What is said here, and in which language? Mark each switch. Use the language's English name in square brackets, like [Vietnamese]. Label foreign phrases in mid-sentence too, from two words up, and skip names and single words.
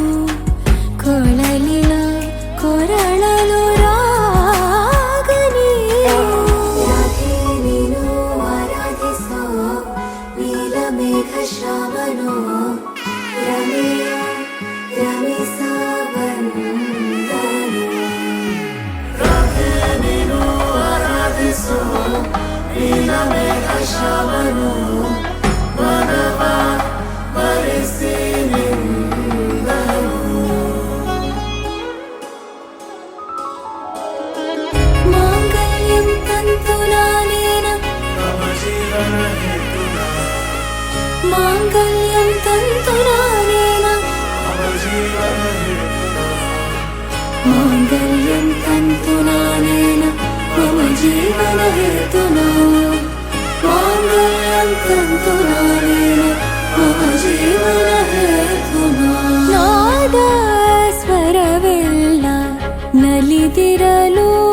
[Kannada] ಕೊಳಲಿನ ಕೊರಳಲು ರಾಗನಿ ರಾಧೆ ನೀನು ಆರಾಧಿಸೋ ನೀಲಮೇಘ ಶ್ರಾವಣೋ ರಮೆಯ ರಮಿಸ ಬಂದನು ರಾಧೆ ನೀನು ಆರಾಧಿಸೋ ನೀಲಮೇಘ ಶ್ರಾವಣೋ ವನವ ವರಿಸಿ [Sanskrit] మాంగళ్యం తంతునానేన మాంగళ్యం తంతునానేన మమ జీవన హేతునా మాంగళ్యం తంతునానేన మమ జీవన హేతునా [Kannada] ನಾದ ಸ್ವರವೆಲ್ಲ ನಲಿದಿರಲು